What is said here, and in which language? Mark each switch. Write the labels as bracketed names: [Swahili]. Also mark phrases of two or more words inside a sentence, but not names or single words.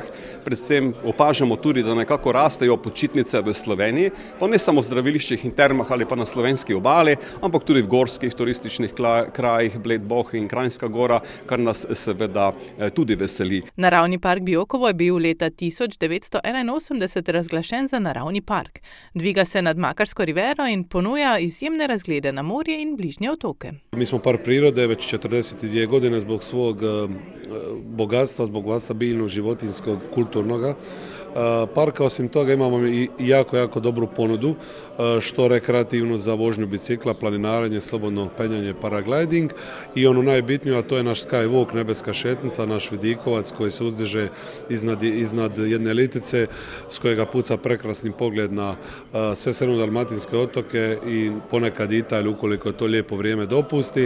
[Slovenian] Predvsem opažamo tudi, da nekako rastejo počitnice v Sloveniji, pa ne samo v zdraviliščih in termah ali pa na slovenski obali, ampak tudi v gorskih turističnih krajih, Bled, Bohinj in Kranjska Gora, kar nas seveda tudi veseli. Naravni park Biokovo je bil leta 1981 razglašen za naravni park. Dviga se nad Makarsko rivero in ponuja izjemne razglede na morje in bližnje otoke. [Croatian] Mi smo park prirode već 42 godine zbog svog bogatstva, zbog bogatstva biljnog, životinjskog, kulturnoga parka. Osim toga imamo i jako dobru ponudu, što rekreativno za vožnju bicikla, planinarenje, slobodno penjanje, paragliding i ono najbitnije, a to je naš Skywalk, nebeska šetnica, naš vidikovac koji se uzdiže iznad jedne litice s kojega puca prekrasni pogled na sve srednjodalmatinske otoke i ponekad Italiju ukoliko to lijepo vrijeme dopusti.